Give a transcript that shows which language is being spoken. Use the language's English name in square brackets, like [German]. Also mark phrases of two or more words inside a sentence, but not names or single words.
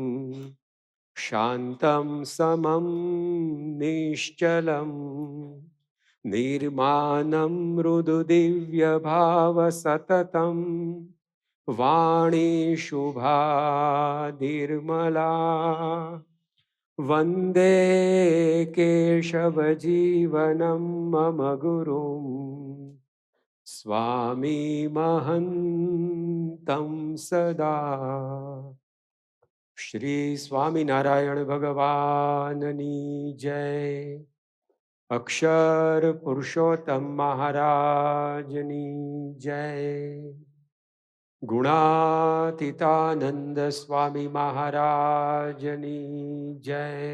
[Sanskrit] शान्तं समं निश्चलं निर्मानं मृदुदिव्यभावसततं वाणी शुभा निर्मला वन्दे केशवजीवनं मम गुरुं स्वामी महन्तं सदा. [Gujarati] શ્રી સ્વામિનારાયણ ભગવાનની જય. અક્ષર પુરુષોત્તમ મહારાજની જય. ગુણાતીતાનંદ સ્વામી મહારાજની જય.